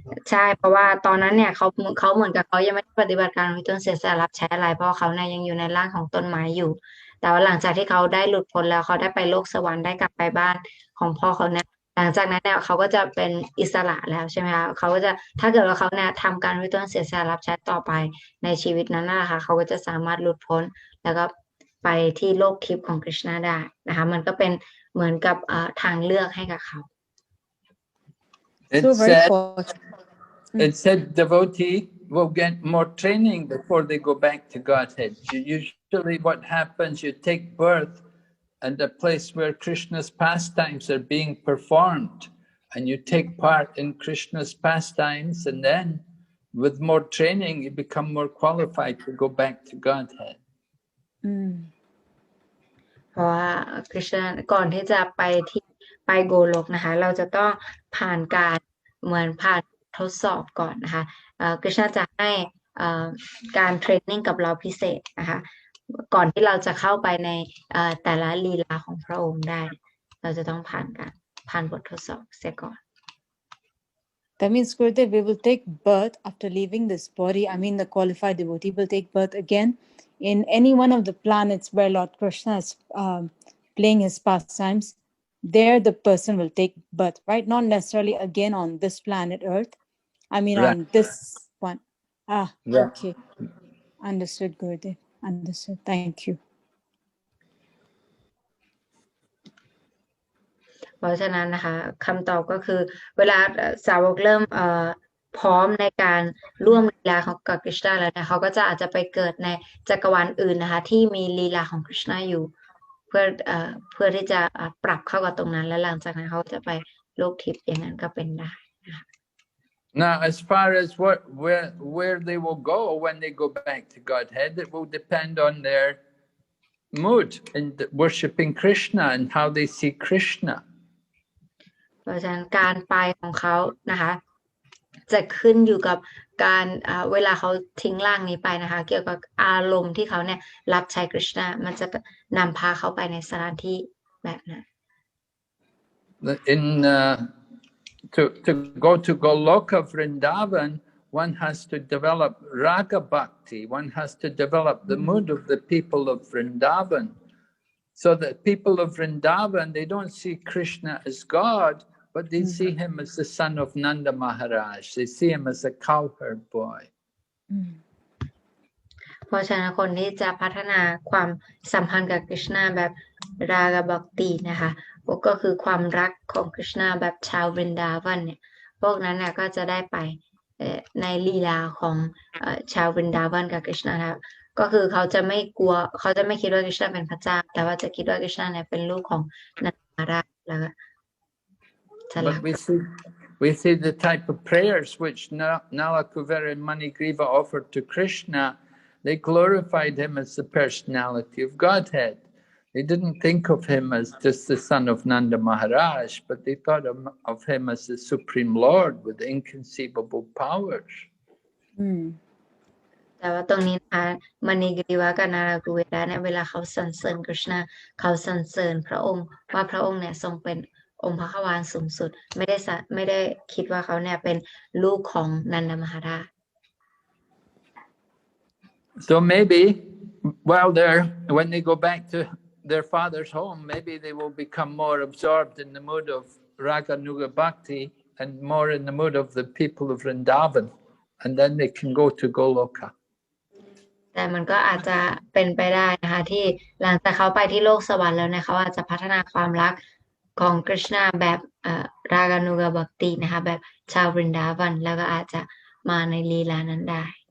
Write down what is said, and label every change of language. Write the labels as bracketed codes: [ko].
[th] ใช่เพราะว่าตอนนั้นเนี่ยเขาเหมือนกับเขายังไม่ได้ปฏิบัติการวิต้นเสียสละรับใช้อะไรเพราะเขาเนี่ยยังอยู่ในร่างของต้นไม้อยู่แต่ว่าหลังจากที่เขาได้หลุดพ้นแล้วเขาได้ไปโลกสวรรค์ได้กลับไปบ้านของพ่อเขาเนี่ยหลังจากนั้นเนี่ยเขาก็จะเป็นอิสระแล้วใช่ไหมคะเขาก็จะถ้าเกิดว่าเขาเนี่ยทำการวิต้นเสียสละรับใช้ต่อไปในชีวิตนั้นนะคะเขาก็จะสามารถหลุดพ้นแล้วก็ไปที่โลกทิพย์ของคริชนาได้นะคะมันก็เป็นเหมือนกับทางเลือกให้กับเขา [en] It said devotee will get more training before they go back to Godhead. Usually what happens, you take birth at a place where Krishna's pastimes are being performed, and you take part in Krishna's pastimes, and then with more training you become more qualified to go back to Godhead. [th] เพราะว่าคริชนาก่อนที่จะไปโกโลกนะคะเราจะต้องผ่านการเหมือนผ่านทดสอบก่อนนะคะคริชนาจะให้การเทรนนิ่งกับเราพิเศษนะคะก่อนที่เราจะเข้าไปในแต่ละลีลาของพระองค์ได้เราจะต้องผ่านบททดสอบเสียก่อน [en] That means, Gurudev, we will take birth after leaving this body. I mean, the qualified devotee will take birth again in any one of the planets where Lord Krishna is playing his pastimes. There the person will take birth, right? Not necessarily again on this planet Earth. I mean, right. On this one. Okay. Understood, Gurudev. Understood. Thank you. [th] เพราะฉะนั้นนะคะคำตอบก็คือเวลาสาวกเริ่มพร้อมในการร่วมลีลาของกับคริชนาแล้วเนี่ยเขาก็จะอาจจะไปเกิดในจักรวาลอื่นนะคะที่มีลีลาของคริชนาอยู่เพื่อที่จะปรับเข้ากับตรงนั้นและหลังจากนั้นเขาจะไปโลกทิพย์อย่างนั้นก็เป็นได้นะคะ [en] Now, as far as where they will go when they go back to Godhead, it will depend on their mood in worshipping Krishna and how they see Krishna. [th] เพราะฉะนั้นการไปของเขานะคะจะขึ้นอยู่กับการเวลาเขาทิ้งร่างนี้ไปนะคะเกี่ยวกับอารมณ์ที่เขาเนี่ยรับใช้คริชนามันจะนำพาเขาไปในสถานที่แบบนั้น [en] To go to Goloka Vrindavan, one has to develop raga bhakti. One has to develop the mood of the people of Vrindavan. So that people of Vrindavan, they don't see Krishna as God, but they see him as the son of Nanda Maharaj. They see him as a cowherd boy. [th] เพราะฉะนั้นคนที่จะพัฒนาความสัมพันธ์กับกฤษณาแบบรากบักตินะคะก็คือความรักของกฤษณาแบบชาววรินดาวันเนี่ยพวกนั้นน่ะก็จะได้ไปในลีลาของชาววรินดาวันกับกฤษณานะครับก็คือเขาจะไม่กลัวเขาจะไม่คิดว่ากฤษณาเป็นพระเจ้าแต่ว่าจะคิดว่ากฤษณาเนี่ยเป็นลูกของนันทมาราชแล้วก็จะรั [en] But ก we see the type of prayers which Nalakūvara and Maṇigrīva offered to Krishna. They glorified him as the personality of Godhead. They didn't think of him as just the son of Nanda Maharaj, but they thought of him as the Supreme Lord with inconceivable powers. [th] แต่ว่าตรงนี้นะคะมณีกรีวะกับนารากูเวระเนี่ยเวลาเขาสรรเสริญกฤษณาเขาสรรเสริญพระองค์ว่าพระองค์เนี่ยทรงเป็นองค์พระขวานสูงสุดไม่ได้คิดว่าเขาเนี่ยเป็นลูกของนันทมหาราช [en] So maybe when they go back to their father's home, maybe they will become more absorbed in the mood of Raga Nuga Bhakti and more in the mood of the people of Vrindavan, and then they can go to Goloka. [th] แต่มันก็อาจจะเป็นไปได้นะคะที่หลังจากเขาไปที่โลกสวรรค์แล้วเนี่ยเขาอาจจะพัฒนาความรักของกฤษณาแบบรากานุกบักตินะคะแบบชาววรินดาวันแล้วก็อาจจะมาในลีลานั้นได้